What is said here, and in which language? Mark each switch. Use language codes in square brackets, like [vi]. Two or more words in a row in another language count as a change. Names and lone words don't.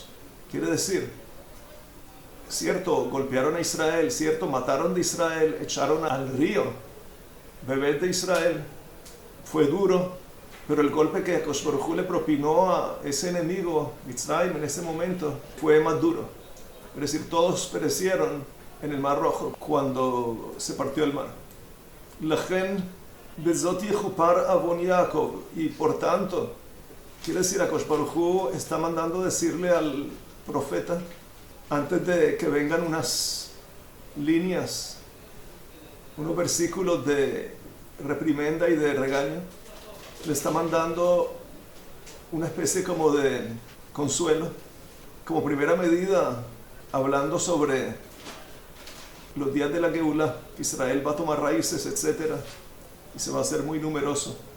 [es] Quiere decir, cierto, golpearon a Israel, cierto, mataron de Israel, echaron al río bebés de Israel, fue duro, pero el golpe que Akadosh Baruj Hu le propinó a ese enemigo, Mitzrayim, en ese momento, fue más duro. Es decir, todos perecieron en el Mar Rojo cuando se partió el mar. [he] לכן בזאת יכופר עון יעקב. [es] Y por tanto, quiere decir, Akadosh Baruj Hu está mandando decirle al profeta, antes de que vengan unas líneas, unos versículos de reprimenda y de regaño, le está mandando una especie como de consuelo, como primera medida, hablando sobre los días de la Geulá, que Israel va a tomar raíces, etc., y se va a hacer muy numeroso.